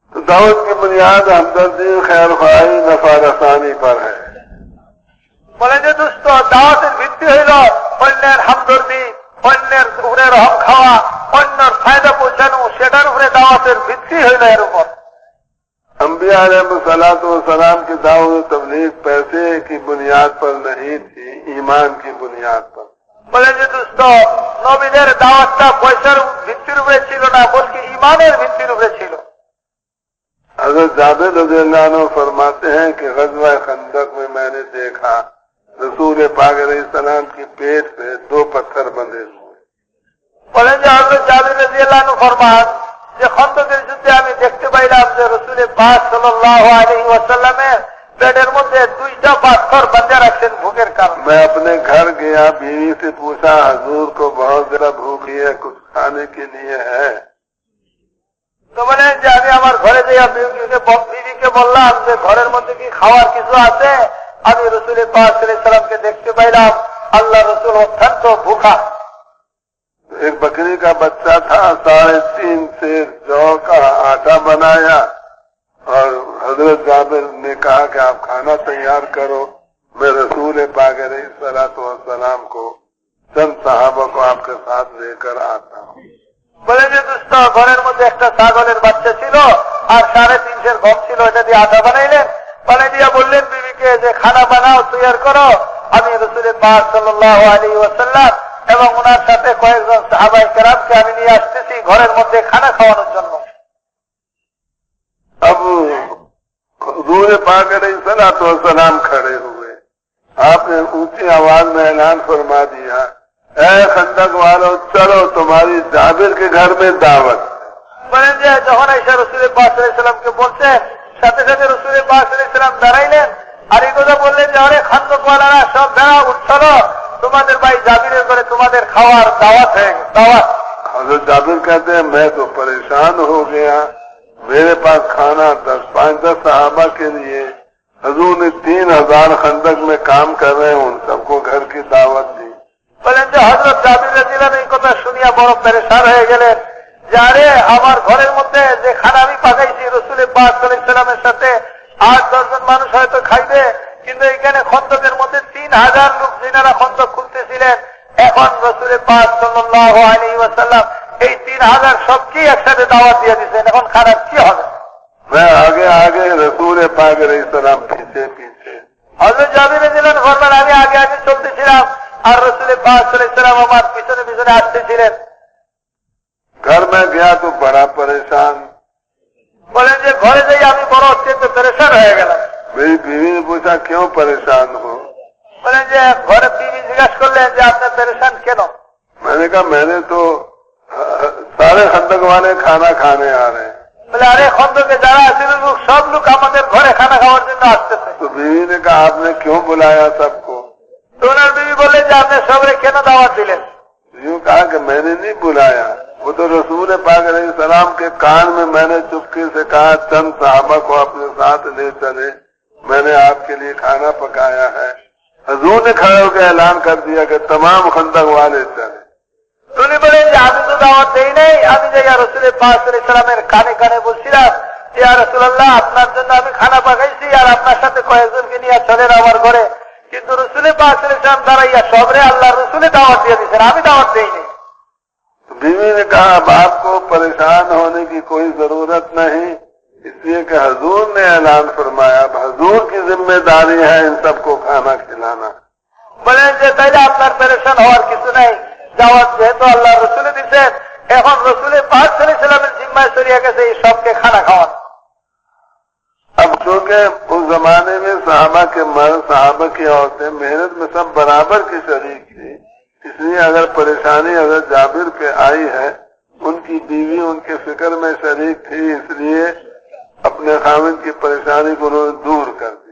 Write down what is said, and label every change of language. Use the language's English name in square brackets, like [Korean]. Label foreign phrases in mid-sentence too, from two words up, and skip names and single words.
[Urdu] دعوت کی بنیاد ہمدردی خیر خواہی نفع رسانی پر ہے [Bangla] বলেন যে দোস্ত দাওয়াতের ভিত্তি হইল অন্যের হামদর্দি অন্যের উপরে রহম খাওয়া অন্যের ফায়দা পৌঁছানো সেটার উপরে দাওয়াতের ভিত্তি হইল এর উপর [Urdu] انبیاء [Arabic] علیہ الصلوۃ والسلام [Urdu] کی دعوت و تبلیغ پیسے کی بنیاد پر نہیں تھی ایمان کی بنیاد پر [Bangla] বলেন যে দোস্ত নবীদের দাওয়াতটা পয়সার ভিত্তির উপরে ছিল না বলকি ইমানের ভিত্তির উপরে ছিল [Urdu] حضرت جابر [Arabic] رضی اللہ عنہ [Urdu] فرماتے ہیں کہ غزوہ خندق میں میں نے دیکھا رسول پاک [Arabic] علیہ السلام [Urdu] کی پیٹ پہ 2 پتھر بندھے ہوئے [Bangla] বলেন যে হযরত জাবির [Arabic] رضي الله عنه [Bangla] ফরমান যে খন্দকের যুদ্ধে আমি দেখতে পাইলাম যে রাসূল পাক [Arabic] صلى الله عليه وسلم [Bangla] পেটের মধ্যে 2টা পাথর বাঁধা রাখছেন ভুকের কারণে [Urdu] میں اپنے گھر گیا بیوی سے پوچھا حضور کو بہت زیادہ بھوک ہے کچھ کھانے کے لیے ہے [Bangla] তো বলেন যে আমি আমার ঘরে যাই বিবিকে বললাম যে ঘরের মধ্যে কি খাওয়ার কিছু আছে আমি রাসূল পাক [Arabic] صلى الله عليه وسلم [Bangla] দেখতে পাইলাম আল্লাহ রাসূল অত্যন্ত ভুখা [Urdu] ایک بکری کا بچہ تھا 3.5 سیر جو کا آٹا بنایا اور حضرت جابر نے کہا کہ آپ کھانا تیار کرو میں رسول پاک [Arabic] علیہ الصلوۃ والسلام [Urdu] کو چند صحابہ کو آپ کے ساتھ لے کر آتا ہوں [Bangla] বলে যে দোস্ত ঘরের মধ্যে একটা ছাগলের বাচ্চা ছিল আর 3.5 সের গম ছিল এটা দিয়ে আটা বানাইলেন বানাই দিয়া বললেন বিবিকে যে খানা বানাও তৈরি করো আমি রাসূল পাক [Arabic] صلى الله عليه وسلم [Bangla] এবং ওনার সাথে কয়েকজন সাহাবায়ে কেরামকে আমি নিয়ে আসতেছি ঘরের মধ্যে খানা খাওয়ানোর জন্য [Urdu] اب حضور پاک [Arabic] علیہ الصلوۃ والسلام [Urdu] کھڑے ہوئے آپ نے اونچی آواز میں اعلان فرما دیا اے خندق والو چلو تمہاری جابر کے گھر میں دعوت [Bangla] বলেন যে যখন আয়েশা রাসূল পাক [Arabic] صلى الله عليه وسلم [Bangla] বলছেন সাথে সাথে রাসূল পাক [Arabic] صلى الله عليه وسلم [Bangla] দাঁড়াইলেন আর এই কথা বললেন যে আরে খন্দক ওয়ালারা সব দাঁড়াও উঠছো তোমাদের ভাই জাবিরের ঘরে তোমাদের খাওয়ার দাওয়াত है দাওয়াত [Urdu] حضرت جابر کہتے ہیں میں تو پریشان ہو گیا میرے پاس کھانا 5-10 صحابہ کے لیے حضور نے 3000 خندق میں کام کر رہے ہیں ان سب کو گھر کی دعوت دی [Bangla] বলেন যে হযরত জাবির [Arabic] رضي الله عنه [Bangla] এই কথা শুনিয়া বড় পেরেশান হয়ে গেলেন যে আরে আমার ঘরের মধ্যে যে খানা আমি পাকাইছি রাসূল পাক [Arabic] صلى الله عليه وسلم [Bangla] সাথে 8-10 জন মানুষ হয়তো খাইবে কিন্তু এখানে খন্দকের মধ্যে 3000 লোক যিনারা খন্দক খুলতেছিলেন এখন রাসূল পাক [Arabic] صلى الله عليه وسلم [Bangla] এই 3000 সবকে একসাথে দাওয়াত দিয়ে দিয়েছেন এখন খারাপ কি হবে [Urdu] میں آگے آگے رسول پاک [Arabic] علیہ السلام [Urdu] پیچھے پیچھے [Bangla] হযরত জাবির [Arabic] رضي الله عنه [Bangla] ফরমান আমি আগে আগে চলতেছিলাম আর রাসূল পাক [Arabic] صلى الله عليه وسلم [Bangla] আমার পিছনে পিছনে আসতেছিলেন [Urdu] گھر میں گیا تو بڑا پریشان [Bangla] বলেন যে ঘরে যাই আমি বড় অত্যন্ত পেরেশান হয়ে গেলাম [Urdu] میری بیوی نے پوچھا کیوں پریشان ہو [Bangla] বলেন যে ঘরে বিবি জিজ্ঞাসা করলেন যে আপনি পেরেশান কেন [Urdu] میں نے کہا میں نے تو سارے خندق والے کھانا کھانے آ رہے ہیں [Bangla] বলে আরে খন্দকে যারা আছে লোক সব লোক আমাদের ঘরে খানা খাওয়ার জন্য আসতেছে [Urdu] تو بیوی نے کہا آپ نے کیوں بلایا سب کو [Bangla] তো ওনার বিবি বললেন যে আপনি সবরে কেন দাওয়াত দিলেন [Urdu] یوں کہا کہ میں نے نہیں بلایا وہ تو رسول پاک [Arabic] علیہ السلام [Urdu] کے کان میں نے چپکے سے کہا چند صحابہ کو اپنے ساتھ لے چلے میں نے آپ کے لیے کھانا پکایا ہے حضور نے کھڑے ہو کے اعلان کر دیا کہ تمام خندق والے چلے [Bangla] উনি বলেন যে আমি তো দাওয়াত দেই নাই আমি যে ইয়া রাসূল পাক [Arabic] صلى الله عليه وسلم [Bangla] কানে কানে বলছিলাম যে [Arabic] يا رسول الله [Bangla] আপনার জন্য আমি খানা পাকাইছি আর আপনার সাথে কয়েকজনকে নিয়ে চলেন আমার ঘরে কিন্তু রাসূল পাক [Arabic] صلى الله عليه وسلم [Bangla] দাঁড়াইয়া সবরে আল্লাহর রাসূলে দাওয়াত দিয়ে দিয়েছেন আমি দাওয়াত দেই নাই [Urdu] بیوی نے کہا اب آپ کو پریشان ہونے کی کوئی ضرورت نہیں اس لیے کہ حضور نے اعلان فرمایا اب حضور کی ذمہ داری ہے ان سب کو کھانا کھلانا [Bangla] বলেন যে তাইলে আপনার পেরেশান হওয়ার কিছু নাই দাওয়াত যেহেতু আল্লাহ রসুলে দিচ্ছেন এখন রসুলে পাক [Arabic] صلى الله عليه وسلم [Bangla] জিম্মায় চলে গেছে এই সবকে খানা খাওয়ান [Urdu] اب چونکہ اس زمانے میں صحابہ کے مرد صحابہ کی عورتیں محنت میں سب برابر کی شریک تھی اس لیے اگر پریشانی اگر جابر پہ آئی ہے ان کی بیوی ان کے فکر میں شریک تھی اس لیے اپنے خاوند کی پریشانی کو انہوں نے دور کر دی